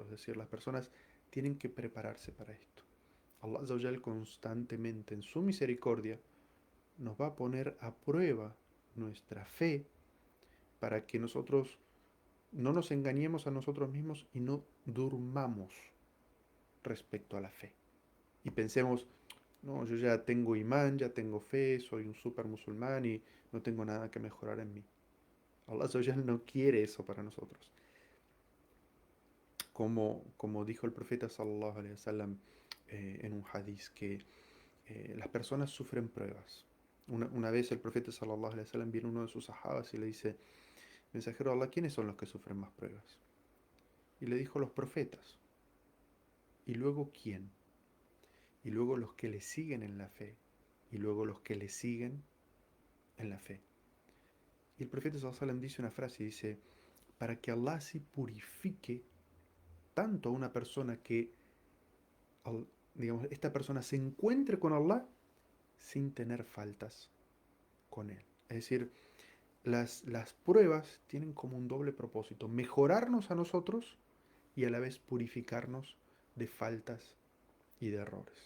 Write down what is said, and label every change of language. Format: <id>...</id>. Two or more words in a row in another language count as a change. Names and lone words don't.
<es>Es decir, las personas tienen que prepararse para esto. Allah</es> <ar>عز وجل</ar> <es>constantemente en su misericordia nos va a poner a prueba nuestra fe para que nosotros no nos engañemos a nosotros mismos y no durmamos respecto a la fe. Y pensemos, no, yo ya tengo imán, ya tengo fe, soy un super musulmán y no tengo nada que mejorar en mí. Allah</es> <ar>عز وجل</ar> <es>no quiere eso para nosotros. Como dijo el profeta</es> <ar>صلى الله عليه وسلم</ar> <es>en un hadiz, que las personas sufren pruebas. Una vez el profeta</es> <ar>صلى الله عليه وسلم</ar> <es>viene uno de sus sahabas y le dice, mensajero de Allah, ¿quiénes son los que sufren más pruebas? Y le dijo, los profetas. ¿Y luego quién? Y luego los que le siguen en la fe. Y luego los que le siguen en la fe. Y el profeta</es> <ar>صلى الله عليه وسلم</ar> <es>dice una frase, dice, para que Allah se purifique tanto a una persona que, digamos, esta persona se encuentre con Allah sin tener faltas con Él. Es decir, las pruebas tienen como un doble propósito, mejorarnos a nosotros y a la vez purificarnos de faltas y de errores.</es>